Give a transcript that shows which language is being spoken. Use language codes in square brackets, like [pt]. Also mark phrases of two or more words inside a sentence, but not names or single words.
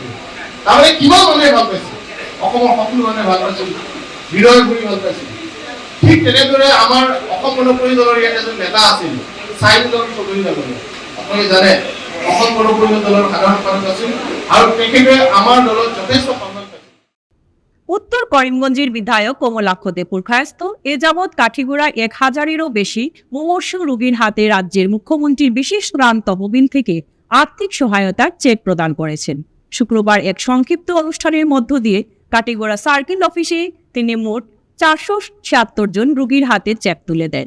[as] তাৰমানে কিমান মানুহে ভাল পাইছে, অসমৰ সকলো মানুহে ভাল পাইছিল, হৃদয় ভৰি ভাল পাইছিল। ঠিক তেনেদৰে আমাৰ অসম গণ পৰিষদ দলৰ ইয়াত এজন নেতা আছিল চাইদুল চৌধুৰী ডাঙৰীয়া। আপোনালোকে জানে অসম গণ পৰিষদ দলৰ সাধাৰণ সম্পাদক আছিল আৰু তেখেতে আমাৰ দলত যথেষ্ট সন্মান পাইছিল। [bn] উত্তর করিমগঞ্জের বিধায়ক কমলাক্ষ দেপুরখায়স্ত এ যাবৎ কাঠিগোড়া ১,০০০-এরও বেশি মুমূর্ষু রোগীর হাতে রাজ্যের মুখ্যমন্ত্রীর বিশেষ ত্রাণ তহবিল থেকে আর্থিক সহায়তার চেক প্রদান করেছেন। শুক্রবার এক সংক্ষিপ্ত অনুষ্ঠানের মধ্য দিয়ে কাঠিগোড়া [en] circle office [bn] তিনি মোট ৪৭৬ জন রোগীর হাতে চেক তুলে দেন।